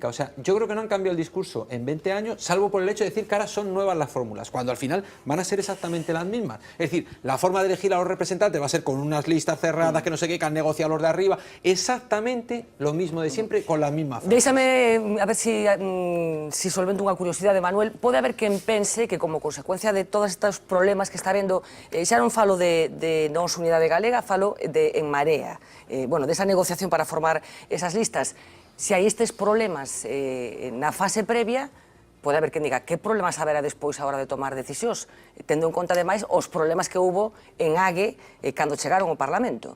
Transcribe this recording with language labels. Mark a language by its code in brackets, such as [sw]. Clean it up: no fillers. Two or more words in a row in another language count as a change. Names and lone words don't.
[es] O sea, yo creo que no han cambiado el discurso en 20 años, salvo por el hecho de decir que ahora son nuevas las fórmulas, cuando al final van a ser exactamente las mismas. Es decir, la forma de elegir a los representantes va a ser con unas listas cerradas, que no sé qué, que han negociado los de arriba, exactamente lo mismo de siempre, con la misma forma. [gl] Déixame, a ver si solvento unha curiosidade, Manuel. Pode haber quen pense que como consecuencia de todos estes problemas que está vendo, xa non falo de Nós Unidade Galega, falo de En Marea, desa negociación para formar esas listas. Se hai estes problemas na fase previa, pode haber quen diga que problemas haberá despois a hora de tomar decisións, tendo en conta ademais os problemas que hubo en AGE cando chegaron ao Parlamento.